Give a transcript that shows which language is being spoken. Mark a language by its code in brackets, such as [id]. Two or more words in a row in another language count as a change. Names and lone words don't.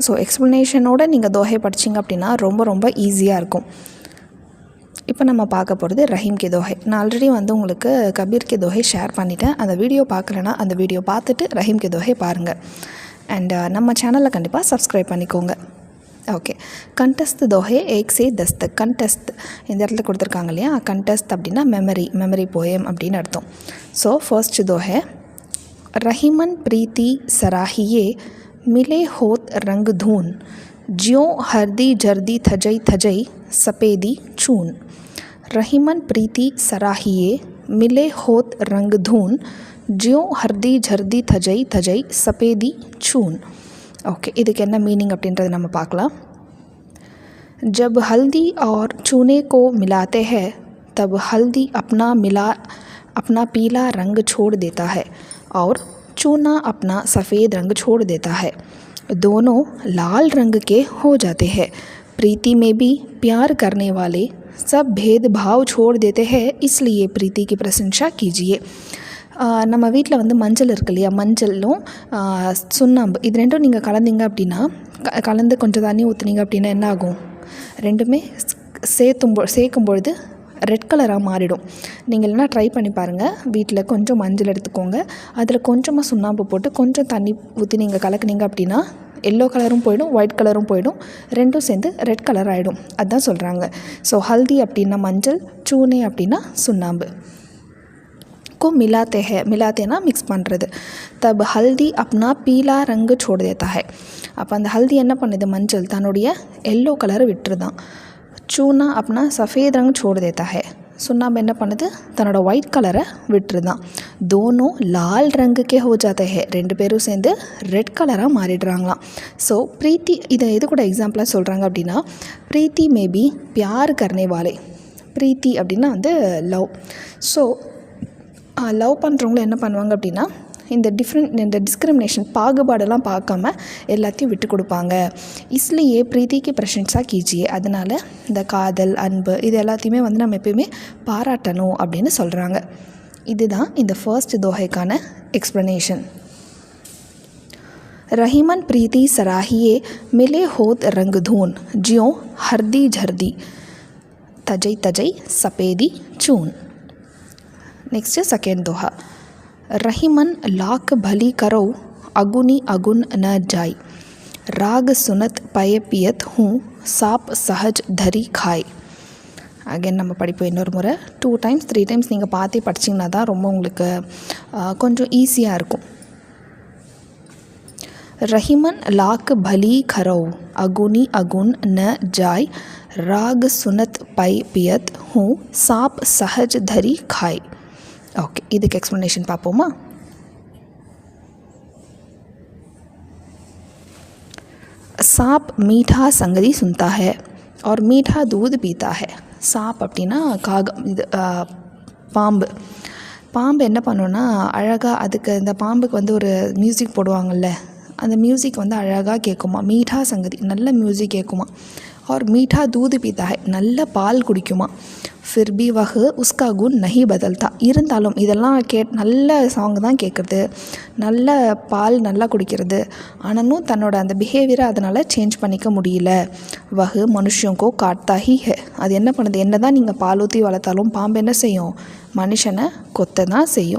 [ta] ஸோ எக்ஸ்ப்ளனேஷனோடு நீங்கள் தோஹை படிச்சிங்க அப்படின்னா ரொம்ப ஈஸியாக இருக்கும். இப்போ நம்ம பார்க்க போகிறது ரஹீம் கே தோஹை. நான் ஆல்ரெடி உங்களுக்கு கபீர் கே தோஹை ஷேர் பண்ணிட்டேன். அந்த வீடியோ பார்க்கலன்னா அந்த வீடியோ பார்த்துட்டு ரஹீம் கே தோஹை பாருங்கள். அண்ட் நம்ம சேனலில் கண்டிப்பாக சப்ஸ்கிரைப் பண்ணிக்கோங்க. [hi] ஓகே, कंठस्थ दोहे 1 से 10 तक. [ta] கண்டஸ்த் இந்த இடத்துல கொடுத்துருக்காங்க இல்லையா, கண்டஸ்த் அப்படின்னா மெமரி போயம் அப்படின்னு அர்த்தம். ஸோ ஃபர்ஸ்ட் தோஹை, [hi] रहीमन प्रीति सराहिए मिले होत रंग धून, ज्यों हरदी जर्दी थजई सपेदी चून. रहीमन प्रीति सराहिए मिले होत रंग धून, ज्यों हरदी जर्दी थजई सपेदी चून. ओके, [ta] இதுக்கு என்ன மீனிங் அப்படின்றது நம்ம பார்க்கலாம். [hi] जब हल्दी और चूने को मिलाते हैं तब हल्दी अपना पीला रंग छोड़ देता है और चूना अपना सफ़ेद रंग छोड़ देता है. दोनों लाल रंग के हो जाते हैं. प्रीति में भी प्यार करने वाले सब भेदभाव छोड़ देते हैं, इसलिए प्रीति की प्रशंसा कीजिए. [ta] நம்ம வீட்டில் மஞ்சள் இருக்கு இல்லையா, மஞ்சளும் சுண்ணாம்பு இது ரெண்டும் நீங்கள் கலந்தீங்க அப்படின்னா, கலந்து கொஞ்சம் தண்ணி ஊற்றுனீங்க அப்படின்னா என்ன ஆகும், ரெண்டுமே சேர்க்கும் பொழுது ரெட் கலராக மாறிடும். நீங்கள் இல்லைனா ட்ரை பண்ணி பாருங்கள். வீட்டில் கொஞ்சம் மஞ்சள் எடுத்துக்கோங்க, அதில் கொஞ்சமாக சுண்ணாம்பு போட்டு கொஞ்சம் தண்ணி ஊற்றி நீங்கள் கலக்குனீங்க அப்படின்னா எல்லோ கலரும் போயிடும், ஒயிட் கலரும் போயிடும், ரெண்டும் சேர்ந்து ரெட் கலர் ஆகிடும். அதுதான் சொல்கிறாங்க. ஸோ ஹல்தி அப்படின்னா மஞ்சள், சூனே அப்படின்னா சுண்ணாம்பு. [hi] को मिलाते [ta] मिक्स பண்ணுறது. [hi] तब हल्दी अपना पीला रंग छोड़ देता है. [ta] அப்போ அந்த ஹல்தி என்ன பண்ணுது, மஞ்சள் தன்னுடைய எல்லோ கலரை விட்டுருதான். [hi] चूना अपना सफ़ेद रंग छोड़ देता है. [ta] சுண்ணாம்பு என்ன பண்ணுது, தன்னோட ஒயிட் கலரை விட்டுருதான். [hi] दोनों लाल रंग के हो जाते हैं. [ta] 2 பேரும் சேர்ந்து ரெட் கலராக மாறிடுறாங்களாம். ஸோ ப்ரீத்தி இதை எது கூட எக்ஸாம்பிளாக சொல்கிறாங்க அப்படின்னா, ப்ரீத்தி மேபி [hi] प्यार करने वाले. [ta] ப்ரீத்தி அப்படின்னா லவ். ஸோ லவ் பண்ணுறவங்களும் என்ன பண்ணுவாங்க அப்படின்னா, இந்த டிஸ்கிரிமினேஷன் பாகுபாடெல்லாம் பார்க்காம எல்லாத்தையும் விட்டு கொடுப்பாங்க. [hi] इसलिए प्रीति की प्रशंसा कीजिए. [ta] அதனால் இந்த காதல், அன்பு இது எல்லாத்தையுமே நம்ம எப்பயுமே பாராட்டணும் அப்படின்னு சொல்கிறாங்க. இதுதான் இந்த ஃபர்ஸ்ட் தோஹைக்கான எக்ஸ்ப்ளனேஷன். [hi] रहीमन प्रीति सराहिए मिले होत रंग धून, ज्यों हरदी झरदी तजई सपेदी चून. [en] next second [hi] दोहा, रहीमन लाख भली करो अगुनी अगुन न जाय, राग सुनत पय पियत हूँ साप सहज धरी खाय. [ta] அகைன் நம்ம படிப்போம் இன்னொரு முறை. [en] 2 times 3 times [ta] நீங்கள் பார்த்து படிச்சிங்கன்னா தான் ரொம்ப உங்களுக்கு கொஞ்சம் ஈஸியாக இருக்கும். [hi] रहीमन लाख भली खरो अगुनी अगुन न जाय, राग सुनत पय पियत हूँ साप सहज धरी खाय. ओके, [ta] இதுக்கு எக்ஸ்ப்ளனேஷன் பார்ப்போமா. [hi] सांप मीठा संगति सुनता है और मीठा दूध पीता है. [ta] सांप அப்படின்னா பாம்பு என்ன பண்ணுன்னா, அழகாக அதுக்கு இந்த பாம்புக்கு ஒரு மியூசிக் போடுவாங்கள்ல, அந்த மியூசிக் அழகாக கேட்குமா. [hi] मीठा संगति [ta] நல்ல மியூசிக் கேட்குமா. [hi] और मीठा दूध पीता है [ta] நல்ல பால் குடிக்குமா. [hi] फिर भी वह उसका गुण नहीं बदलता. [ta] இருந்தாலும் இதெல்லாம் நல்ல சாங் தான் கேட்குறது, நல்ல பால் நல்லா குடிக்கிறது, ஆனாலும் தன்னோட அந்த பிஹேவியரை அதனால் சேஞ்ச் பண்ணிக்க முடியல. [hi] वह मनुष्यों को काटता ही है. [ta] அது என்ன பண்ணுது, என்ன தான் நீங்கள் பால் ஊற்றி வளர்த்தாலும் பாம்பு என்ன செய்யும், மனுஷனை கொத்த தான் செய்யும்.